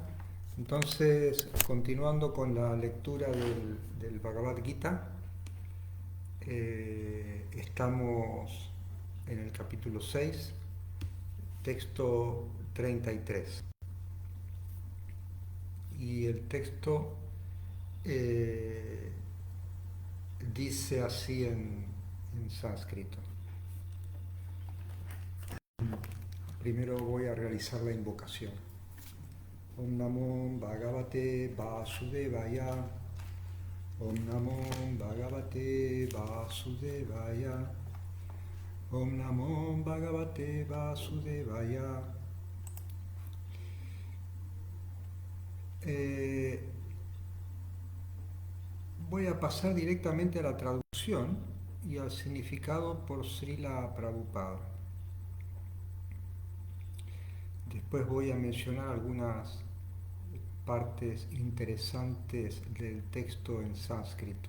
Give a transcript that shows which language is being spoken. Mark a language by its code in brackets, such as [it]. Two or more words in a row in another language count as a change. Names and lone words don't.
[es] Entonces, continuando con la lectura del Bhagavad Gita, estamos en el capítulo 6, texto 33. Y el texto eh, dice así en sánscrito. Primero voy a realizar la invocación. [sa] Om Namo Bhagavate Vasudevaya. Om Namo Bhagavate Vasudevaya. Om Namo Bhagavate Vasudevaya. [es] Voy a pasar directamente a la traducción y al significado por Srila Prabhupada. Después voy a mencionar algunas partes interesantes del texto en sánscrito.